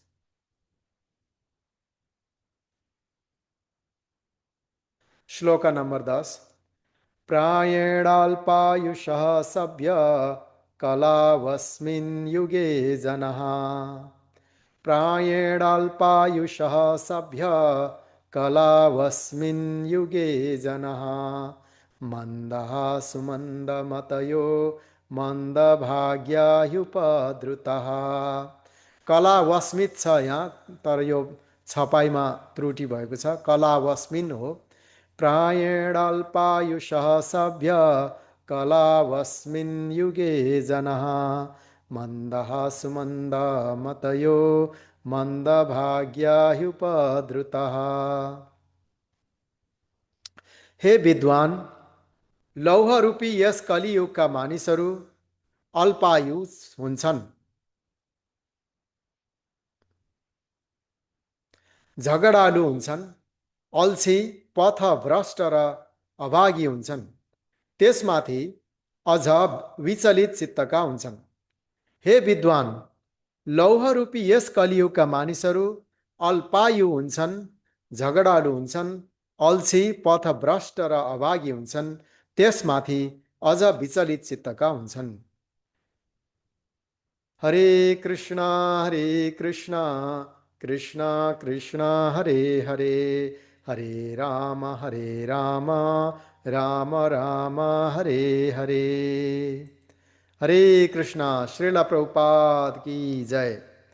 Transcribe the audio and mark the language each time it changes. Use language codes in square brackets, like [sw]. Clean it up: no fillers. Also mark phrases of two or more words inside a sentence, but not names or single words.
[ne] श्लोक नंबर 10। [sa] प्रायेणाल्पायुषः सभ्य कलावस्मिन् युगे जनः, प्रायेणाल्पायुषः सभ्य कलावस्मिन् युगे जनः, मन्दः सुमन्दमतयो मन्दभाग्यायुपद्रुतः। [ne] कलावस्मित छ यहाँ, तर यो छपाईमा त्रुटि भएको छ, कलावस्मिन् हो। [sa] प्रायेणाल्पायुषः सभ्य कलावस्मिन् युगे जनः, मन्दः सुमन्दमतयो मन्दभाग्यायुपद्रुतः। [ne] हे विद्वान, लौह रूपी यस कलियुगका मानिसहरू अल्पायु हुन्छन्, झगडालु हुन्छन्, अल्छी, पथभ्रष्ट र अभागी हुन्छन्, त्यसमाथि अझ विचलित चित्तका हुन्छन्। हे विद्वान, लौह रूपी यस कलियुगका मानिसहरू अल्पायु हुन्छन्, झगडालु हुन्छन्, अल्छी, पथभ्रष्ट र अभागी हुन्छन्, त्यसमाथि अझ विचलित चित्तका हुन्छन्। [sa] हरे कृष्णा कृष्णा कृष्णा हरे हरे, हरे राम राम राम हरे हरे। हरे कृष्णा। श्रील प्रभुपाद [hi] की जय।